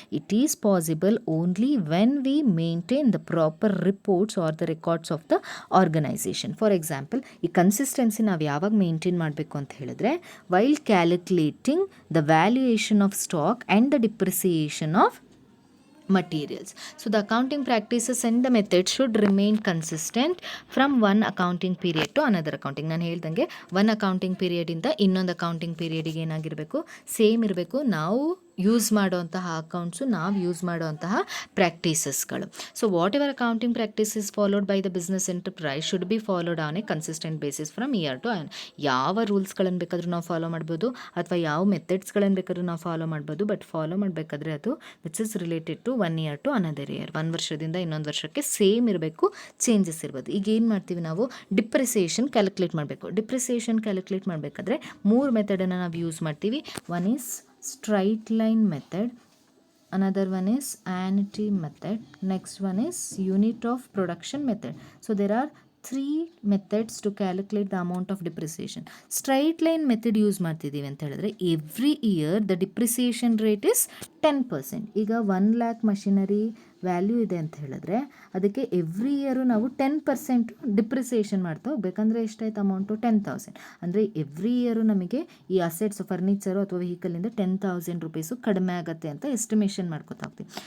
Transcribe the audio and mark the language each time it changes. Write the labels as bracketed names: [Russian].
[English] It is possible only when we maintain the proper reports or the records of the organisation. [Kannada] For example, ಈ consistency ನಾವು ಯಾವಾಗ maintain ಮಾಡಬೇಕು ಅಂತ ಹೇಳಿದ್ರೆ, [English] While calculating the valuation of stock and the depreciation of materials. So the accounting practices and the methods should remain consistent from one accounting period to another accounting. [Kannada] ನಾನು ಹೇಳ್ದಂಗೆ one accounting ಪೀರಿಯಡಿಂದ ಇನ್ನೊಂದು accounting ಪೀರಿಯಡಿಗೆ ಏನಾಗಿರಬೇಕು, same ಇರಬೇಕು. ನಾವು use ಮಾಡುವಂತಹ accounts, ನಾವು use ಮಾಡುವಂತಹ ಪ್ರಾಕ್ಟೀಸಸ್ಗಳು. [English] So whatever accounting practices followed by the business enterprise should be followed on a consistent basis from year to year. [Kannada] ಯಾವ ರೂಲ್ಸ್ಗಳನ್ನು ಬೇಕಾದರೂ ನಾವು ಫಾಲೋ ಮಾಡ್ಬೋದು, ಅಥವಾ ಯಾವ ಮೆಥಡ್ಸ್ಗಳನ್ನು ಬೇಕಾದ್ರೂ ನಾವು ಫಾಲೋ ಮಾಡ್ಬೋದು. ಬಟ್ ಫಾಲೋ ಮಾಡಬೇಕಾದ್ರೆ ಅದು [English] Which is related to 1 year to another year. [Kannada] 1 ವರ್ಷದಿಂದ ಇನ್ನೊಂದು ವರ್ಷಕ್ಕೆ ಸೇಮ್ ಇರಬೇಕು, ಚೇಂಜಸ್ ಇರ್ಬೋದು. ಈಗ ಏನು ಮಾಡ್ತೀವಿ ನಾವು, ಡಿಪ್ರಿಸಿಯೇಷನ್ ಕ್ಯಾಲ್ಕುಲೇಟ್ ಮಾಡಬೇಕು. ಡಿಪ್ರಿಸಿಯೇಷನ್ ಕ್ಯಾಲ್ಕುಲೇಟ್ ಮಾಡಬೇಕಾದ್ರೆ 3 ಮೆಥಡನ್ನು ನಾವು ಯೂಸ್ ಮಾಡ್ತೀವಿ. [English] One is straight line method, another one is annuity method, next one is unit of production method. So there are 3 methods to calculate the amount of depreciation. Straight line method [Kannada] use ಮಾಡ್ತಿದ್ದೀವಿ ಅಂತ ಹೇಳಿದ್ರೆ [English] Every year the depreciation rate is 10%. [Kannada] ಈಗ 1 lakh machinery value ಇದೆ ಅಂತ ಹೇಳಿದ್ರೆ ಅದಕ್ಕೆ every year ನಾವು 10% depreciation ಮಾಡ್ತಾ ಹೋಗ್ಬೇಕಂದ್ರೆ ಎಷ್ಟಾಯ್ತು ಅಮೌಂಟು, 10,000. ಅಂದರೆ ಎವ್ರಿ ಇಯರು ನಮಗೆ ಈ ಅಸೆಟ್ಸ್, ಫರ್ನಿಚರು ಅಥವಾ ವೆಹಿಕಲಿಂದ 10,000 ರೂಪೀಸು ಕಡಿಮೆ ಆಗುತ್ತೆ ಅಂತ ಎಸ್ಟಿಮೇಷನ್ ಮಾಡ್ಕೊತಾ ಹೋಗ್ತೀವಿ.